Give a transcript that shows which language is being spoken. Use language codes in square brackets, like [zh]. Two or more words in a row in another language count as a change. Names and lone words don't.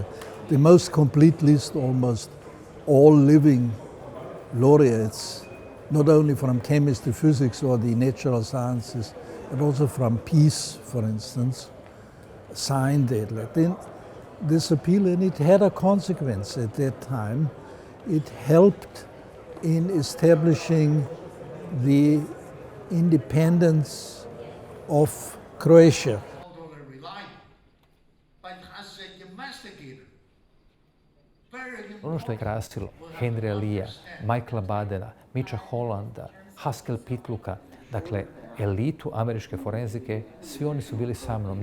[en] The most complete list, almost all living laureates, not only from chemistry, physics or the natural sciences, but also from peace, for instance, signed it. This appeal, and it had a consequence at that time. It helped in establishing the independence of Croatia. [hr] Ono što je krasilo Henrya Leea, Michaela Badena, Mitcha Hollanda, Haskell Pitluka, dakle elitu američke forenzike, svi oni su bili sa mnom.